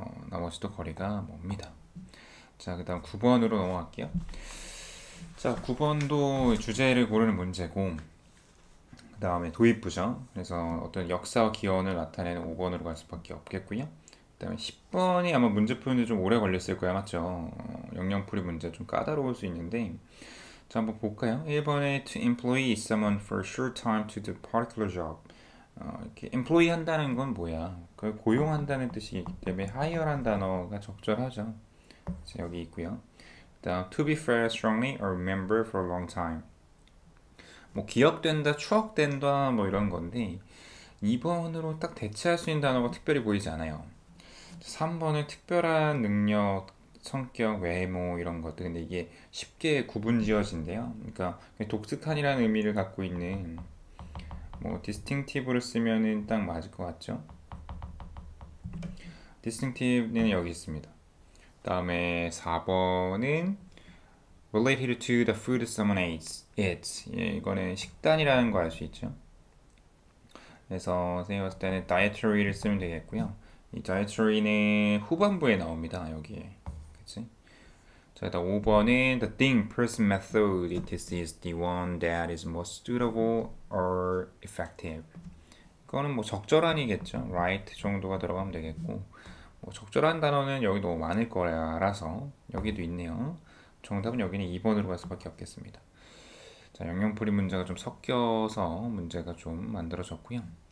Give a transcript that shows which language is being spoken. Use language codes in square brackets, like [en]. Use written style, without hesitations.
[ko] 나머지도 거리가 멉니다. 자, 그 다음 9번으로 넘어갈게요. 자, 9번도 주제를 고르는 문제고 그 다음에 도입부죠. 그래서 어떤 역사와 기원을 나타내는 5번으로 갈 수밖에 없겠고요. 그 다음에 10번이 아마 문제 푸는데 좀 오래 걸렸을 거야, 맞죠? 영영풀이 문제 좀 까다로울 수 있는데 자, 한번 볼까요? 1번에 [en] to employ someone for a short time to do particular job [ko] 이렇게 employ 한다는 건 뭐야? 그 고용한다는 뜻이기 때문에 hire란 단어가 적절하죠. 그래서 여기 있고요. 그다음 [en] to be felt strongly or remember for a long time. [ko] 뭐 기억된다, 추억된다 뭐 이런 건데 2번으로 딱 대체할 수 있는 단어가 특별히 보이지 않아요. 3번은 특별한 능력, 성격, 외모 이런 것들. 근데 이게 쉽게 구분 지어진대요. 그러니까 독특한이라는 의미를 갖고 있는 뭐 distinctive를 쓰면은 딱 맞을 것 같죠? distinctive는 여기 있습니다. 다음에 4번은 [en] related to the food someone eats. [ko] 예, 이거는 식단이라는 거 알 수 있죠. 그래서 선생님 봤을 때는 dietary를 쓰면 되겠고요. 이 dietary는 후반부에 나옵니다. 여기에. 그치? 자, 일단 5번은 [en] the thing, person, method it is the one that is most suitable or effective. [ko] 이거는 뭐 적절한이겠죠. right 정도가 들어가면 되겠고 뭐 적절한 단어는 여기 너무 많을 거라서 여기도 있네요. 정답은 여기는 2번으로 갈 수밖에 없겠습니다. 자, 영영풀이 문제가 좀 섞여서 문제가 좀 만들어졌고요.